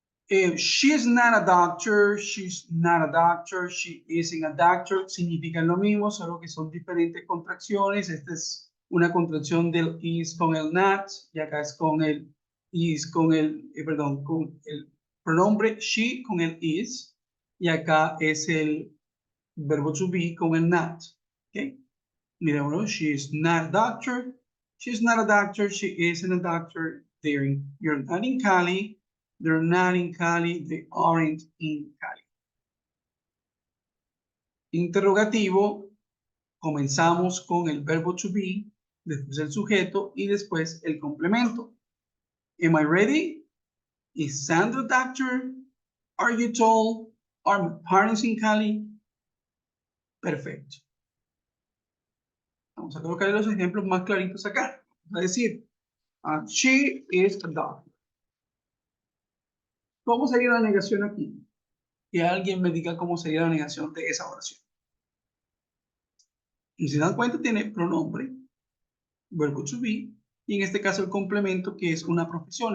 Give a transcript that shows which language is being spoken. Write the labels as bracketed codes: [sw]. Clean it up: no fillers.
[en] She's not a doctor, she's not a doctor, she isn't a doctor, [es] significan lo mismo, solo que son diferentes contracciones. Esta es una contracción del is con el not, y acá es con el is con el, perdón, con el pronombre she con el is, y acá es el verbo to be con el not. ¿Okay? Mira, bueno, [en] she is not a doctor, she's not a doctor, she isn't a doctor, you're not in Cali, they're not in Cali, they aren't in Cali. [es] Interrogativo, comenzamos con el verbo to be, después el sujeto y después el complemento. [en] Am I ready? Is Sandra a doctor? Are you tall? Are my parents in Cali? Perfecto. [es] Vamos a colocar los ejemplos más claritos acá. Vamos a decir, [en] she is a doctor. [es] ¿Cómo sería la negación aquí? Que alguien me diga cómo sería la negación de esa oración. Y si se dan cuenta, tiene pronombre, verbo to be, y en este caso el complemento, que es una profesión.